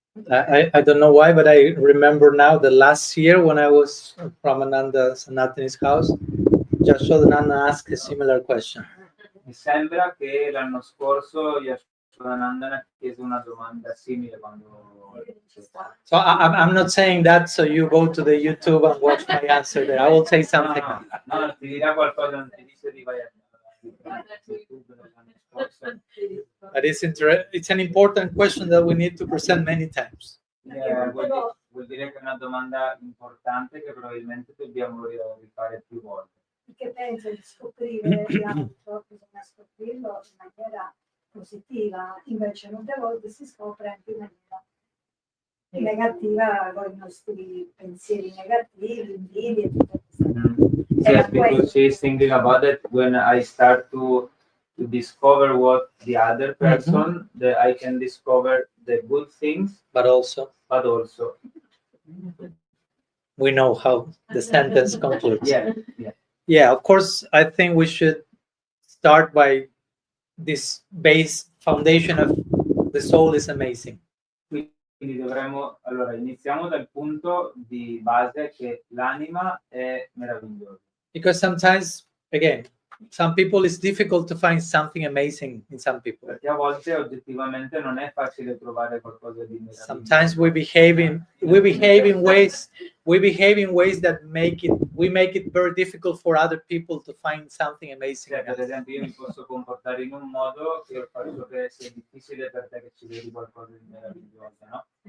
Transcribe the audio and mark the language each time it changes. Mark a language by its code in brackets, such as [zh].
[en] I don't know why, but I remember now the last year when I was from Ananda Sanatani's house, Yashodananda asked a similar question. [it] Mi sembra che l'anno scorso Yashodananda chiese una domanda simile quando... [en] So I'm not saying that so you go to the YouTube and watch my answer there. I will say something. [it] No, ti dirà qualcosa, non ti dice di vai a YouTube l'anno scorso. [en] But it's an important question that we need to present many times. [it] Vuol dire che è una domanda importante che probabilmente dobbiamo rifare più volte. Perché penso di scoprire l'altro, bisogna scoprirlo in maniera positiva, invece molte volte si scopre anche in maniera negativa con i nostri pensieri negativi, invidie e tutto questo. [en] Yes, because she's thinking about it when I start to discover what the other person, that I can discover the good things, But also, we know how the sentence concludes. Yeah, of course, I think we should start by this base foundation of the soul is amazing. [it] Quindi allora iniziamo dal punto di base che l'anima è meravigliosa. [en] Because sometimes, again, some people it's difficult to find something amazing in some people. [it] Perché a volte oggettivamente non è facile trovare qualcosa di meraviglioso. [en] Sometimes we behave in ways that make it very difficult for other people to find something amazing. [it] Per esempio, io mi posso comportare in un modo che faccio che sia difficile per te che ci vedi qualcosa di meraviglioso, no?